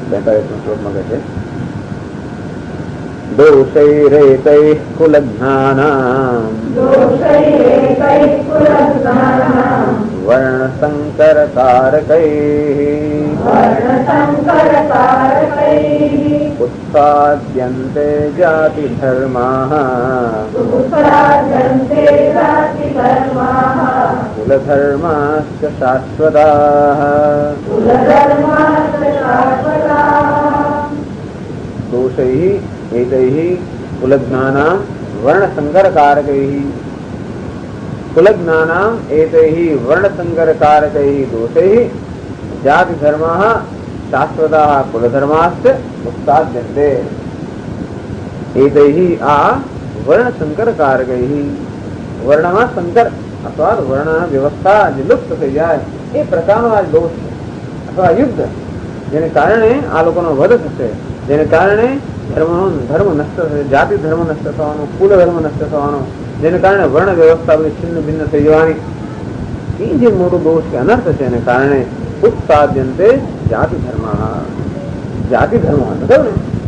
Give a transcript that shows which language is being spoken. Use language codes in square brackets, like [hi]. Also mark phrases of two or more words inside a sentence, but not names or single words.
[gu] 42મા શ્લોકમાં કહે છે [sa] દોષૈરેતૈ કુલજ્ઞાનામ વર્ણ સંકરકારકૈ ઉત્સાદ્યન્તે જાતિ ધર્માઃ कुलधर्माश्च शाश्वताः दोषैः एतैः कुलज्ञानां वर्णसंकरकारकैः कुलज्ञानां एतैः वर्णसंकरकारकैः दोषैः जातिधर्माः शाश्वताः कुलधर्माश्च उत्साद्यन्ते एतैः आ वर्णसंकरकारकैः [gu] વર્ણમાં સંકર અથવા વર્ણ વ્યવસ્થા જે લુપ્ત થઈ જાય એ પ્રકારનો આ દોષ છે અથવા યુદ્ધ જેને કારણે આ લોકોનો વધ થશે, જેને કારણે ધર્મ નષ્ટ થશે, જાતિ ધર્મ નષ્ટ થવાનો, કુલ ધર્મ નષ્ટ થવાનો, જેને કારણે વર્ણ વ્યવસ્થા બધી છિન્ન ભિન્ન થઈ જવાની, એ જે મોટો દોષ કે અનર્થ છે એને કારણે ઉત્સાદ્યંતે જાતિ ધર્મ બરાબર ને.